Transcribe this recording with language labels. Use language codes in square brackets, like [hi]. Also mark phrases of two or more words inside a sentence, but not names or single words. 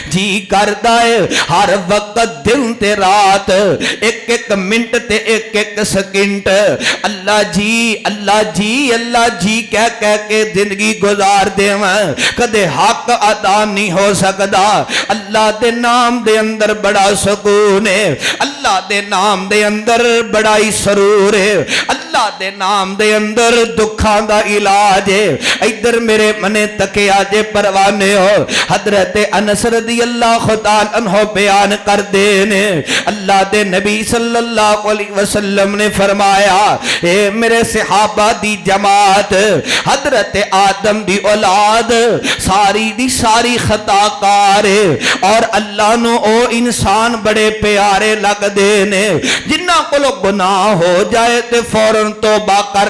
[pa] جی کردا ہے ہر وقت دن تے رات، ایک ایک منٹ تے ایک ایک سیکنڈ اللہ جی اللہ جی اللہ جی کہہ کہہ کے زندگی گزار دیواں، کدے حق ادا نہیں ہو سکتا. اللہ دے نام دے اندر بڑا سکون ہے، اللہ دے نام دے اندر بڑا ہی سرور ہے، اللہ دے نام دے اندر دکھاں دا علاج ہے. ادھر میرے منے تکیا جے پروانے ہو، حضرت انس [ar] رضي الله تعالى عنه [pa] بیان کر دے نے اللہ دے نبی [ar] صلى الله عليه وسلم [pa] نے فرمایا اے میرے صحابہ دی جماعت، حضرت آدم دی اولاد ساری دی ساری خطاکار ہے اور اللہ نوں او انسان بڑے پیارے لگدے نے جنہاں کولوں گناہ ہو جائے تے فوراً توبہ کر